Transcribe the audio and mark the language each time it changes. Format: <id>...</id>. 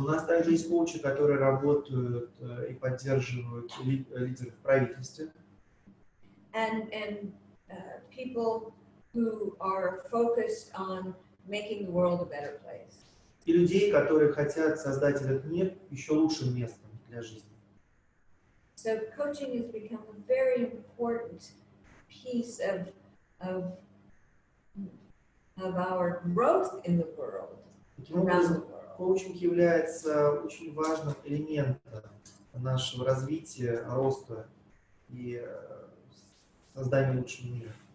<ru>но у нас также есть коучи, которые работают и поддерживают лидеров в правительстве,</ru> <en>and people who are focused on making the world a better place.</en> <ru>и людей, которые хотят создать этот мир еще лучшим местом для жизни.</ru> <en>So coaching has become a very important piece of our growth in the world.</en> <ru>Таким образом, коучинг является очень важным элементом нашего развития, роста и создания лучшего мира.</ru>